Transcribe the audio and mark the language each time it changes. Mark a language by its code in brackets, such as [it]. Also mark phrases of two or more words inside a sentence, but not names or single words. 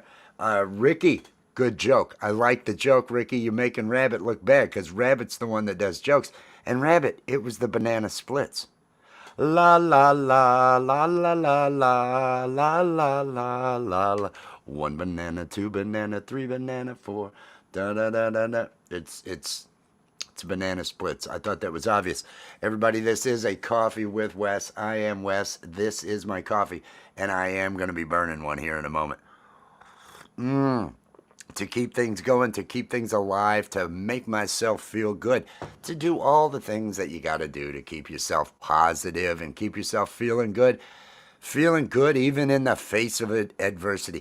[en] Ricky, good joke. I like the joke, Ricky. You're making Rabbit look bad because Rabbit's the one that does jokes. And Rabbit, it was the banana splits. La la la la la la la la la la la. One banana, two banana, three banana, four. Da da da da da. It's banana splits. I thought that was obvious. Everybody, this is a Coffee with Wes. I am Wes. This is my coffee, and I am going to be burning one here in a moment. To keep things going, to keep things alive, to make myself feel good, to do all the things that you got to do to keep yourself positive and keep yourself feeling good even in the face of adversity.